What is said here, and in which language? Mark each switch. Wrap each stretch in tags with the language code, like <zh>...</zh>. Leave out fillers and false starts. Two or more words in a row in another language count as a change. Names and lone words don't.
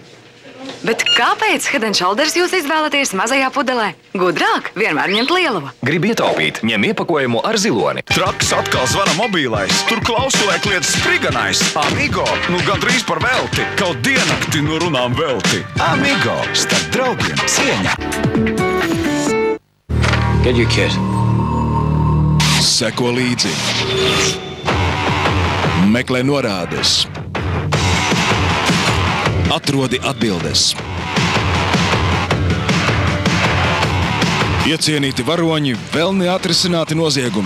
<lv>Bet kāpēc Head & Shoulders jūs izvēlaties mazajā pudelē? Gudrāk, vienmēr ņemt lielavo. Gribu ietaupīt, ņem iepakojumu ar ziloni. Traks atkal zvana mobilais, tur klausulē kliedz spriganais. Amigo, nu gandrīz par velti, kaut diennakti nu runām velti. Amigo, starp draugiem cieņa.</lv> <en>Get your kid.</en> <lv>Seko līdzi. Meklē norādes. Atrodi atbildes. Iecienīti varoņi, vēl neatrisināti noziegumi.</lv>